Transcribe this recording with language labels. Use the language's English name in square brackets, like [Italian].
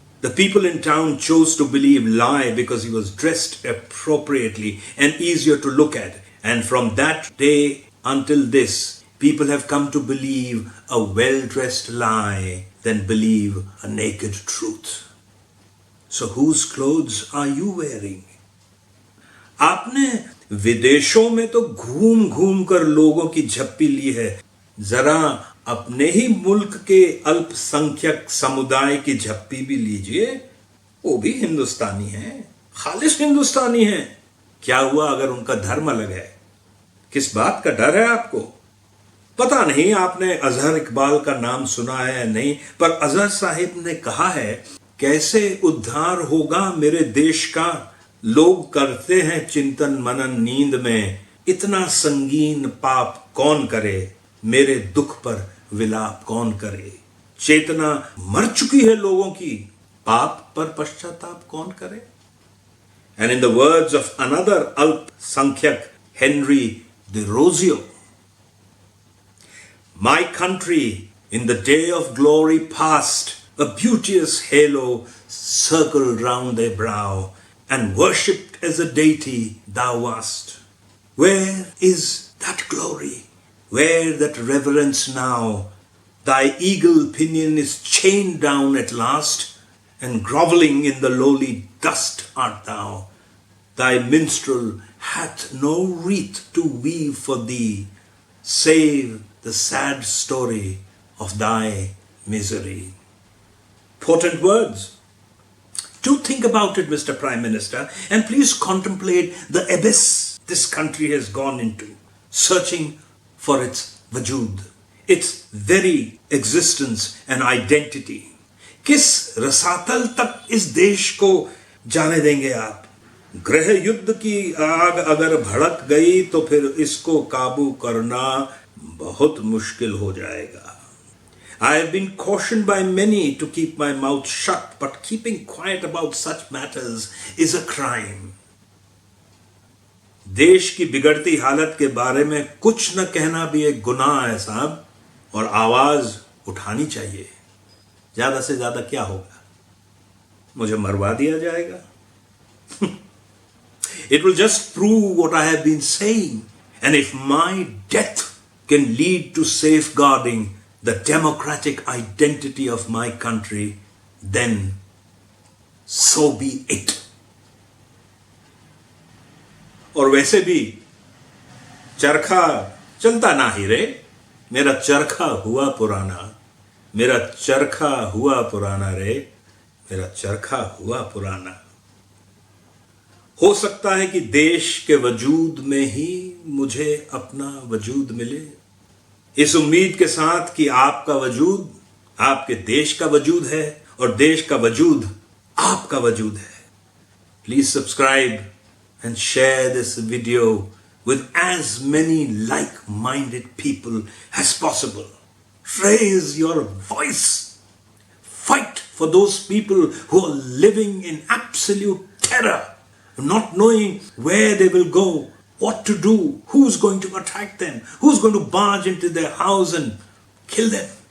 [English] The people in town chose to believe Lie because he was dressed appropriately and easier to look at. And from that day until this, people have come to believe a well-dressed lie than believe a naked truth. So whose clothes are you wearing? [Hindi] आपने विदेशों में तो घूम घूम कर लोगों की झप्पी ली है, जरा अपने ही मुल्क के अल्पसंख्यक समुदाय की झप्पी भी लीजिए, वो भी हिंदुस्तानी है, खालिश हिंदुस्तानी है। क्या हुआ अगर उनका धर्म अलग है? किस बात का डर है आपको? पता नहीं आपने अजहर इकबाल का नाम सुना है या नहीं, पर अजहर साहिब ने कहा है, कैसे उद्धार होगा मेरे देश का, लोग करते हैं चिंतन मनन नींद में, इतना संगीन पाप कौन करे, मेरे दुख पर विलाप कौन करे। चेतना मर चुकी है लोगों की, पाप पर पश्चाताप कौन करे। [English] And in the words of another Alpsangkhyak, Henry Desrosiers, my country, in the day of glory past, a beauteous halo circled round their brow, and worshipped as a deity thou wast. Where is that glory? Where that reverence now? Thy eagle pinion is chained down at last, and grovelling in the lowly dust art thou. Thy minstrel hath no wreath to weave for thee, save the sad story of thy misery. Potent words. Do think about it, Mr. Prime Minister, and please contemplate the abyss this country has gone into, searching for its vajood, its very existence and identity. [Hindi] किस रसातल तक इस देश को जाने देंगे आप? गृह युद्ध की आग अगर भड़क गई तो फिर इसको काबू करना बहुत मुश्किल हो जाएगा. [English] I have been cautioned by many to keep my mouth shut, but keeping quiet about such matters is a crime. [Hindi] देश की बिगड़ती हालत के बारे में कुछ न कहना भी एक गुनाह है साहब, और आवाज उठानी चाहिए. ज्यादा से ज्यादा क्या होगा? मुझे मरवा दिया जाएगा. [English] It will just prove what I have been saying, and if my death can lead to safeguarding the democratic identity of my country, then so be it. [Hindi] और वैसे भी चरखा चलता ना ही रे, मेरा चरखा हुआ पुराना, मेरा चरखा हुआ पुराना रे, मेरा चरखा हुआ पुराना. हो सकता है कि देश के वजूद में ही मुझे अपना वजूद मिले, इस उम्मीद के साथ कि आपका वजूद आपके देश का वजूद है और देश का वजूद आपका वजूद है. [English] Please subscribe and share this video with as many like-minded people as possible. Raise your voice. Fight for those people who are living in absolute terror, not knowing where they will go, what to do, who's going to attack them, who's going to barge into their house and kill them.